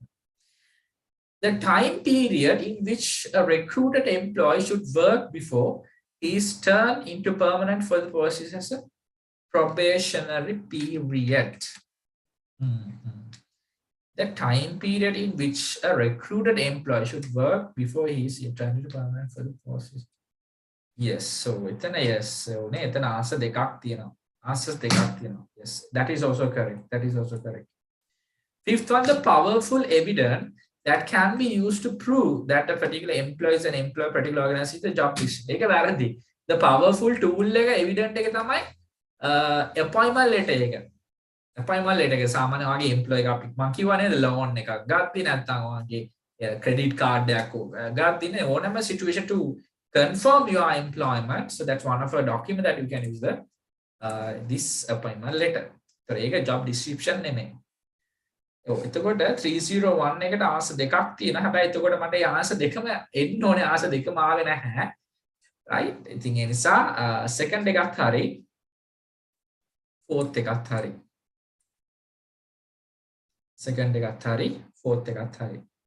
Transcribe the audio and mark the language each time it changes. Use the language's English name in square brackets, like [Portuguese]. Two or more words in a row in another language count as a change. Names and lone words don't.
[English] The time period in which a recruited employee should work before he is turned into permanent for the process as a probationary period. The time period in which a recruited employee should work before he is turned into permanent for the process. Yes, so yes, so answer [Sinhala] දෙකක් තියෙනවා. Answers දෙකක් තියෙනවා. [English] Yes, that is also correct. Fifth one, the powerful evidence that can be used to prove that a particular employee is an employee, particular organization is the job description. [Sinhala] ඒක වැරදි. [English] the powerful tool [Sinhala] එක evident එක තමයි [English] appointment letter [Sinhala] එක. [English] appointment letter [Sinhala] එක සාමාන්‍ය වගේ employee එකක් මම කිව්වා නේද loan එකක් ගත්තේ නැත්නම් වගේ [English] credit card [Sinhala] එකක් ගත්තේ නේ ඕනම [English] situation to confirm your employment. So that's one of a document that you can use the this appointment letter. [Sinhala] So ඒක [English] job description [Sinhala] නෙමෙයි. එතකොට 301 එකට ආන්සර් දෙකක් තියෙනවා. හැබැයි එතකොට මට ඒ ආන්සර් දෙකම එන්න ඕනේ. ආන්සර් දෙකම ආවේ නැහැ. right? ඉතින් ඒ නිසා second එකත් හරි fourth එකත් හරි. second එකත් හරි fourth එකත් හරි.